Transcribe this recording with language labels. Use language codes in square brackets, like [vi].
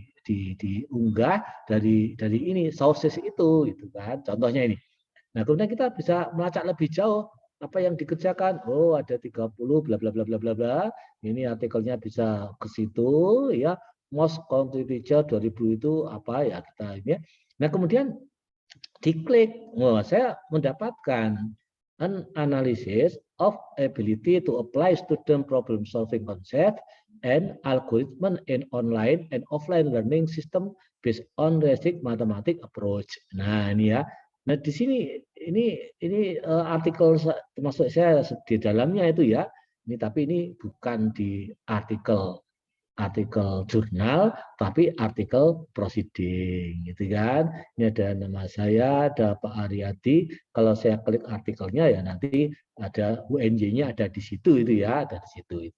[id] diunggah dari ini sources itu gitu kan. Contohnya ini. Nah, kemudian kita bisa melacak lebih jauh apa yang dikerjakan. Oh, ada 30 bla bla bla bla bla bla. Ini artikelnya bisa ke situ ya. Most contributor 2000 itu apa ya kita ini ya. Nah, kemudian diklik, wah saya mendapatkan [en] an analysis of ability to apply student problem solving concept and algorithm in online and offline learning system based on basic mathematics approach. [id] Nah, ini ya. Nah, di sini ini artikel termasuk saya di dalamnya itu ya. Ini tapi ini bukan di artikel jurnal, tapi artikel proceeding, gitu kan. Ini ada nama saya, ada Pak Aryadi. Kalau saya klik artikelnya ya nanti ada UNJ-nya ada di situ itu ya, ada di situ.